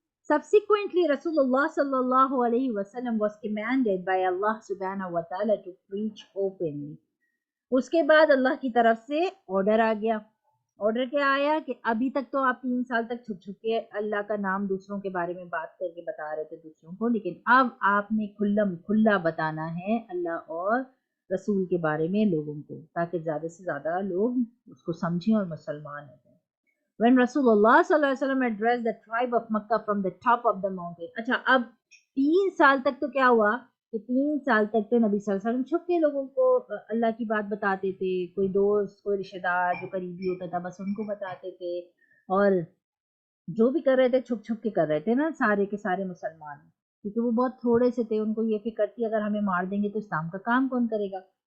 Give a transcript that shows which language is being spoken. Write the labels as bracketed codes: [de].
[en] Subsequently, Rasulullah sallallahu alaihi wasallam was commanded by Allah subhanahu wa ta'ala to preach openly. [ur] اس کے بعد اللہ کی طرف سے آرڈر آ گیا. آرڈر کیا آیا کہ ابھی تک تو آپ 3 سال تک چھپ چھپ کے اللہ کا نام دوسروں کے بارے میں بات کر کے بتا رہے تھے دوسروں کو، لیکن اب آپ نے کھلا بتانا ہے اللہ اور رسول کے بارے میں لوگوں کو، تاکہ زیادہ سے زیادہ لوگ اس کو سمجھیں اور مسلمان ہو جائیں. [en] When Rasulullah sallallahu alaihi wasallam addressed the tribe of Makkah from the top of the mountain. [ur] اچھا، اب 3 سال تک تو کیا ہوا کہ 3 سال تک تو نبی صلی اللہ علیہ وسلم چھپ کے لوگوں کو اللہ کی بات بتاتے تھے، کوئی دوست کوئی رشتہ دار جو قریبی ہوتا تھا بس ان کو بتاتے تھے، اور جو بھی کر رہے تھے چھپ چھپ کے کر رہے تھے نا سارے کے سارے مسلمان، کیونکہ وہ بہت تھوڑے سے تھے، ان کو یہ فکر تھی اگر ہمیں مار دیں گے تو اسلام کا کام کون کرے گا۔